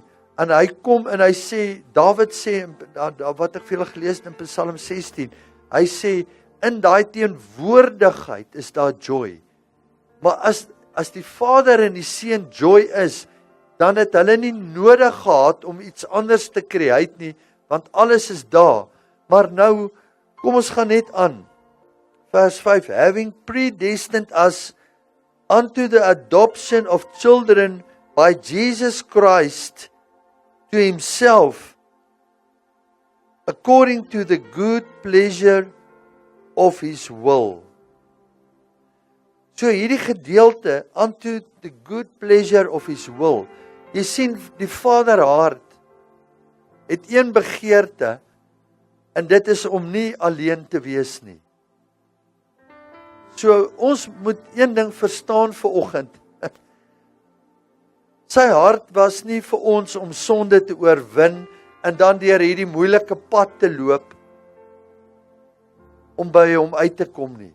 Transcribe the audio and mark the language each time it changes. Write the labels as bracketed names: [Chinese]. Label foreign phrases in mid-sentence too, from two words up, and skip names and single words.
[Afrikaans] En hy kom en hy sê, Dawid sê, wat ek vir julle gelees in Psalm 16, hy sê, in daai teenwoordigheid is daar joy. Maar as die Vader en die Seun joy is, dan het hulle nie nodig gehad om iets anders te create nie, want alles is daar. Maar nou, kom ons gaan net aan. Vers 5, [English] having predestined us unto the adoption of children by Jesus Christ to himself, according to the good pleasure of his will. [Afrikaans] So hierdie gedeelte, [English] unto the good pleasure of his will. [Afrikaans] Jy sien, die Vader hart het een begeerte, en dit is om nie alleen te wees nie. So ons moet een ding verstaan vanoggend. Sy hart was nie vir ons om sonde te oorwin en dan deur hierdie moeilike pad te loop om by hom uit te kom nie.